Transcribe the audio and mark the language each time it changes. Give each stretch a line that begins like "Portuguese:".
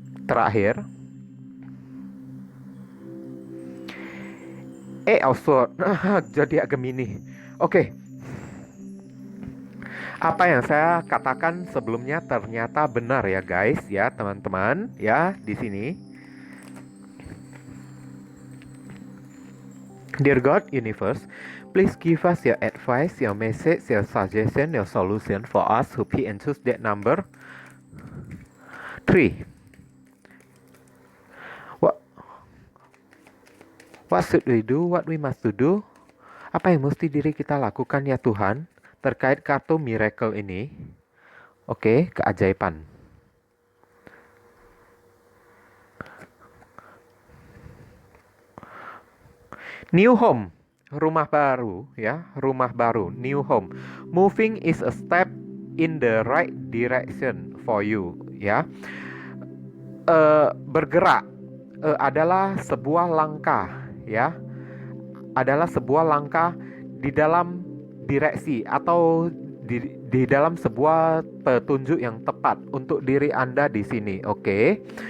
Indonesian: Terakhir, Eight of Swords. Zodiak Gemini. Oke. Apa yang saya katakan sebelumnya ternyata benar ya guys ya, teman-teman ya di sini.
English: Dear God Universe, please give us your advice, your message, your suggestion, your solution for us who pick and choose that number 3. What should we do? What we must to do?
Indonesian: Apa yang mesti diri kita lakukan ya Tuhan terkait kartu miracle ini? Oke, keajaiban.
English: New home,
Indonesian: rumah baru ya, rumah baru,
English: new home. Moving is a step in the right direction for you ya.
Indonesian: Bergerak adalah sebuah langkah ya, adalah sebuah langkah di dalam direksi atau di dalam sebuah petunjuk yang tepat untuk diri Anda di sini. Oke.